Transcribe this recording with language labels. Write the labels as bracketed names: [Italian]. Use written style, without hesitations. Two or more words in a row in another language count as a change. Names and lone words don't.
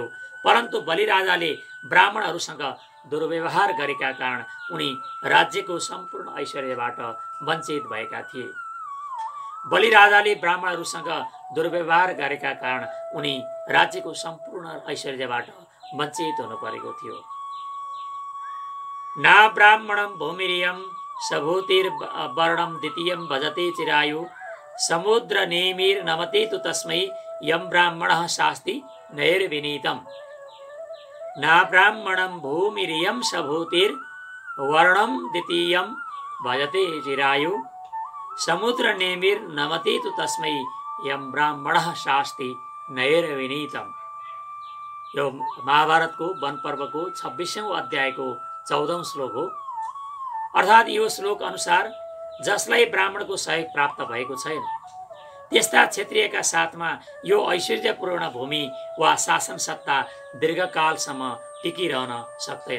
[Nepali] परन्तु बलि राजाले ब्राह्मणहरूसँग दुर्व्यवहार गरेका कारण उनी राज्यको सम्पूर्ण ऐश्वर्यबाट वञ्चित भएका थिए। बलि राजाले ब्राह्मणहरूसँग दुर्व्यवहार गरेका कारण उनी राज्यको सम्पूर्ण ऐश्वर्यबाट वञ्चित हुनु परेको थियो। [Sanskrit] ना ब्राह्मणम भूमिरियम सभूतिर्वर्णम द्वितीयम भजते चिरायु समुद्र नेमिर नमते तु तस्मै यम ब्राह्मणः शास्ति नैर्विनीतम। ना ब्राह्मणम भूमिरियम सभूतिर्वर्णम द्वितीयम भजते चिरायु समुद्र नेमिर नमते तु तस्मै यम ब्राह्मणः शास्ति नैर्विनीतम। [Nepali] यो महाभारतको वन पर्वको 26औं अध्यायको 14औं श्लोक हो। अर्थात् यो श्लोक अनुसार जसलाई ब्राह्मणको सहयोग प्राप्त भएको छैन त्यस्ता क्षत्रियका साथमा यो ऐश्वर्यपूर्ण भूमि वा शासन सत्ता दीर्घकालसम्म टिकिरहन सक्दैन।